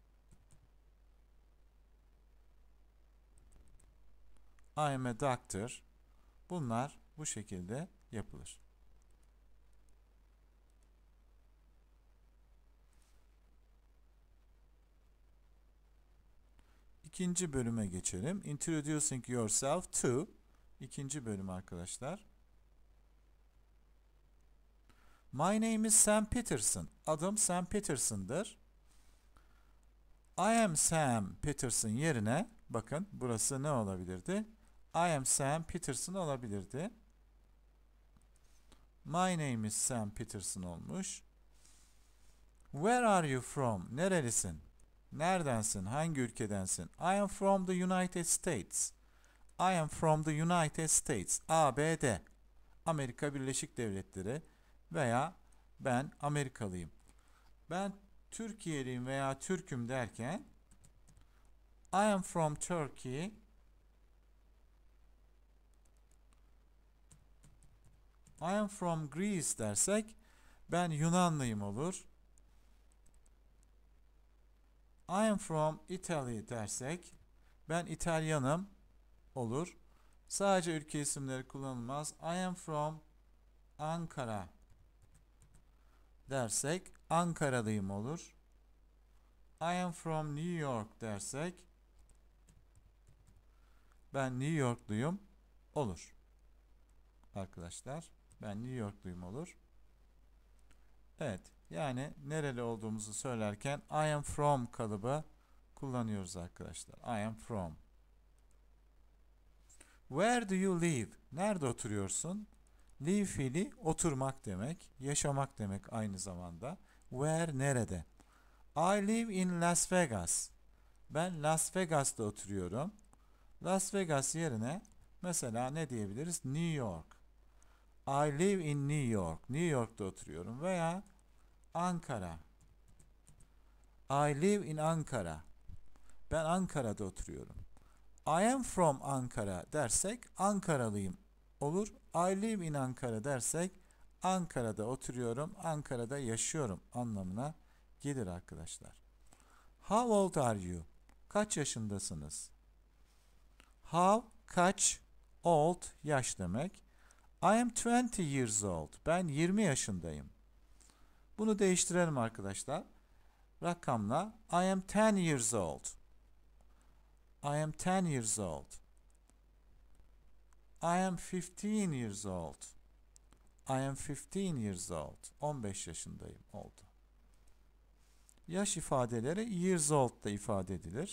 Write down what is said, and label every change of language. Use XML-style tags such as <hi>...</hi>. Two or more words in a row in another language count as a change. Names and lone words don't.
<en>I am a doctor.</en> <tr>Bunlar bu şekilde yapılır. İkinci bölüme geçelim.</tr> <en>Introducing yourself to.</en> <tr>İkinci bölüm arkadaşlar.</tr> <en>My name is Sam Peterson.</en> <tr>Adım Sam Peterson'dır.</tr> <en>I am Sam Peterson</en> <tr>yerine bakın burası ne olabilirdi?</tr> <en>I am Sam Peterson olabilirdi. My name is Sam Peterson olmuş. Where are you from?</en> <tr>Nerelisin? Neredensin? Hangi ülkedensin?</tr> <en>I am from the United States. I am from the United States.</en> <tr>ABD. Amerika Birleşik Devletleri veya ben Amerikalıyım. Ben Türkiye'liyim veya Türk'üm derken</tr> <en>I am from Turkey. I am from Greece</en> <tr>dersek ben Yunanlıyım olur.</tr> <en>I am from Italy</en> <tr>dersek ben İtalyanım olur. Sadece ülke isimleri kullanılmaz.</tr> <en>I am from Ankara</en> <tr>dersek Ankaralıyım olur.</tr> <en>I am from New York</en> <tr>dersek ben New Yorkluyum olur. Arkadaşlar ben New Yorkluyum olur. Evet yani nereli olduğumuzu söylerken</tr> <en>I am from</en> <tr>kalıbı kullanıyoruz arkadaşlar.</tr> <en>I am from. Where do you live?</en> <tr>Nerede oturuyorsun? Live fiili oturmak demek, yaşamak demek aynı zamanda. Where nerede?</tr> <en>I live in Las Vegas.</en> <tr>Ben Las Vegas'ta oturuyorum. Las Vegas yerine mesela ne diyebiliriz?</tr> <en>New York. I live in New York.</en> <tr>New York'ta oturuyorum veya Ankara.</tr> <en>I live in Ankara.</en> <tr>Ben Ankara'da oturuyorum.</tr> <en>I am from Ankara</en> <tr>dersek Ankaralıyım olur.</tr> <en>I live in Ankara</en> <tr>dersek Ankara'da oturuyorum, Ankara'da yaşıyorum anlamına gelir arkadaşlar.</tr> <en>How old are you?</en> <tr>Kaç yaşındasınız? How, kaç, old, yaş demek.</tr> <en>I am 20 years old.</en> <tr>Ben 20 yaşındayım. Bunu değiştirelim arkadaşlar.</tr> <en>Rakamla I am 10 years old. I am 10 years old. I am 15 years old. I am 15 years old. 15</en> <tr>yaşındayım oldu. Yaş ifadeleri</tr> <en>years old</en> <tr>da ifade edilir.</tr>